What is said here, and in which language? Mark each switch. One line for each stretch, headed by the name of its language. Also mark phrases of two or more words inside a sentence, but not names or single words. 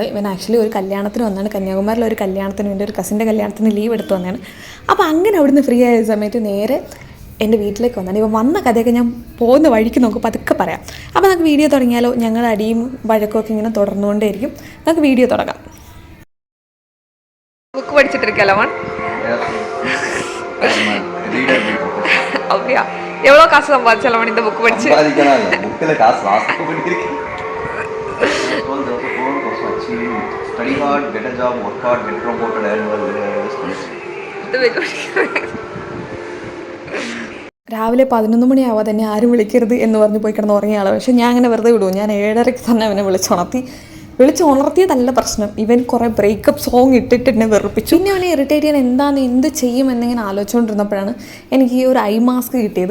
Malayalam: ഇവൻ ആക്ച്വലി ഒരു കല്യാണത്തിന് വന്നാണ്, കന്യാകുമാരിലെ ഒരു കല്യാണത്തിന് വേണ്ടി, ഒരു കസിൻ്റെ കല്യാണത്തിന് ലീവ് എടുത്ത് വന്നതാണ്. അപ്പോൾ അങ്ങനെ അവിടുന്ന് ഫ്രീ ആയ സമയത്ത് നേരെ എൻ്റെ വീട്ടിലേക്ക് വന്നാണ്. ഇവ വന്ന കഥയൊക്കെ ഞാൻ പോകുന്ന വഴിക്ക് നോക്കും പതുക്കെ പറയാം. അപ്പോൾ നമുക്ക് വീഡിയോ തുടങ്ങിയാലോ? ഞങ്ങളുടെ അടിയും വഴക്കൊക്കെ ഇങ്ങനെ തുടർന്നുകൊണ്ടേയിരിക്കും. നമുക്ക് വീഡിയോ തുടങ്ങാം. ബുക്ക് പഠിച്ചിട്ടിരിക്കല്ലോ മൺ அப்படியா?
Tamil: எவ்வளோ காசு சம்பாதிச்சாலும் மணி இந்த புக் படிச்சு?
English: Study hard, get a job, work hard, get promoted, and
Malayalam: രാവിലെ 11 മണിയാവാതെ തന്നെ ആരും വിളിക്കരുത് എന്ന് പറഞ്ഞ് പോയി കിടന്ന് ഉറങ്ങിയ ആളാണ്. പക്ഷേ ഞാൻ അങ്ങനെ വെറുതെ വിടും. ഞാൻ 7:30 തന്നെ അവനെ വിളിച്ചുണർത്തിയതല്ല പ്രശ്നം. ഇവൻ കുറേ
English: breakup song
Malayalam: ഇട്ടിട്ട് എന്നെ വെറുപ്പിച്ചു. പിന്നെ അവനെ ഇറിറ്റേറ്റ് ചെയ്യാൻ എന്ത് ചെയ്യും എന്നിങ്ങനെ ആലോചിച്ചുകൊണ്ടിരുന്നപ്പോഴാണ് എനിക്ക് ഈ ഒരു
English: eye mask
Malayalam: കിട്ടിയത്.